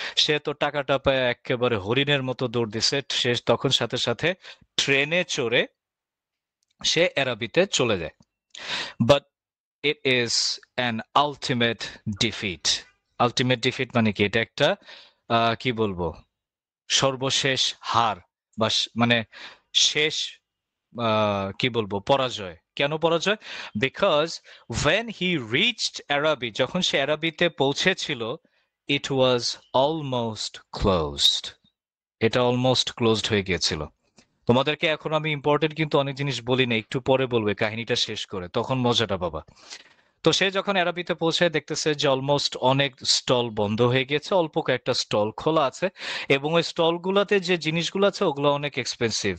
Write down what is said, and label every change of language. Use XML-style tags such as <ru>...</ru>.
<bn>সে তো টাকাটা পায় একেবারে হরিণের মতো দৌড় দিছে, সে তখন সাথে সাথে ট্রেনে চড়ে সে আরাবিতে চলে যায়।</bn> <en>But it is an ultimate defeat.</en> <bn>Ultimate defeat মানে কি, এটা একটা কি বলবো সর্বশেষ হার বা মানে শেষ কি বলবো পরাজয়। কেন পরাজয়?</bn> <en>because when he reached Arabi,</en> <bn>যখন সে আরাবিতে পৌঁছেছিল,</bn> <en>it was almost closed.</en> <bn>এটা অলমোস্ট ক্লোজড হয়ে গিয়েছিল। তোমাদেরকে এখন আমি ইম্পর্টেন্ট কিন্তু অনেক জিনিস বলি না, একটু পরে বলবে কাহিনীটা শেষ করে, তখন মজাটা পাবা। তো সে যখন আরাবিতে পৌঁছায় দেখতেছে যে অলমোস্ট অনেক স্টল বন্ধ হয়ে গেছে, অল্প কয়েকটা স্টল খোলা আছে, এবং ওই স্টল গুলাতে যে জিনিসগুলো আছে ওগুলো অনেক এক্সপেন্সিভ।</bn>